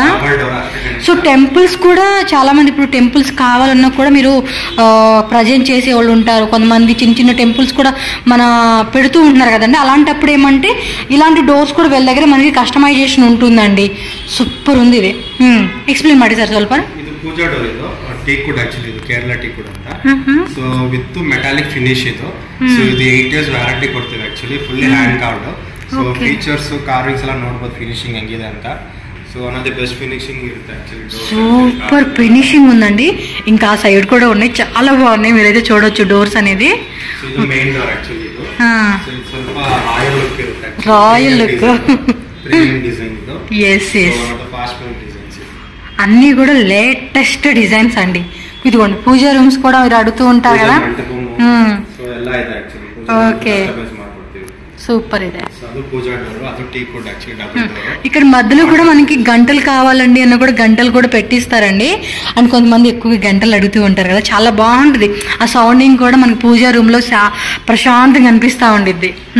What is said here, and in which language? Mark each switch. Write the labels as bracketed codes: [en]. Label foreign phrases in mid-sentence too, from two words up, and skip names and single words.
[te] సో టెంపుల్స్ కూడా చాలా మంది ఇప్పుడు టెంపుల్స్ కావాలన్నా కూడా మీరు ప్రజెంట్ చేసే వాళ్ళు ఉంటారు. కొంతమంది చిన్న చిన్న టెంపుల్స్ కూడా మన పెడుతూ ఉంటున్నారు కదండి. అలాంటప్పుడు ఏమంటే ఇలాంటి డోర్స్ కూడా వీళ్ళ దగ్గర మనకి కస్టమైజేషన్ ఉంటుందండి. సూపర్ ఉంది ఇది. [kn] ఎక్స్ప్లెయిನ್ ಮಾಡಿ ಸರ್ ಸ್ವಲ್ಪ. ಇದು ಪೂಜಾ ಡೋರ್, ಇದು [en] teak wood [kn] ಆಕ್ಚುಲಿ. ಇದು ಕೇರಳ [en] teak wood [kn] ಅಂತ. ಸೊ [en] with metallic finish [kn] ಇದು. ಸೊ ಇದು 8 years ವ್ಯಾರಂಟಿ ಕೊಡ್ತೀವಿ ಆಕ್ಚುಲಿ. [en] fully hand carved. so features carvings [kn] ಎಲ್ಲ ನೋಡಬಹುದು ಫಿನಿಶಿಂಗ್ ಹೆಂಗಿದೆ ಅಂತ. [te] సో అనేది [en] best finishing [te] ఇರುತ್ತೆ యాక్చువల్లీ. [en] super finishing [te] ఉందండి. ఇంకా ఆ సైడ్ కూడా ఉన్నాయి, చాలా బాగున్నాయి. మీరైతే చూడొచ్చు డోర్స్ అనేది. ఇది [en] main door actually. [te] ఇది ಸ್ವಲ್ಪ [en] royal look [te] ఇರುತ್ತೆ. [en] royal look, premium design [te] ఇది. yes [en] one of the fast moving designs. [te] అన్నీ కూడా [en] latest designs [te] అండి. ఇదిగోండి పూజా రూమ్స్ కూడా మీరు అడుగుతూ ఉంటారు కదా. [kn] సో ಎಲ್ಲ ಇದೆ యాక్చువల్లీ. [en] OK, super. [te] ఇదే ఇక్కడ మధ్యలో కూడా మనకి గంటలు కావాలండి అన్న కూడా గంటలు కూడా పెట్టిస్తారండి. అండ్ కొంతమంది ఎక్కువగా గంటలు అడుగుతూ ఉంటారు కదా, చాలా బాగుంటుంది. ఆ సౌండింగ్ కూడా మనకి పూజా రూమ్ లో ప్రశాంతంగా అనిపిస్తా ఉండిద్ది.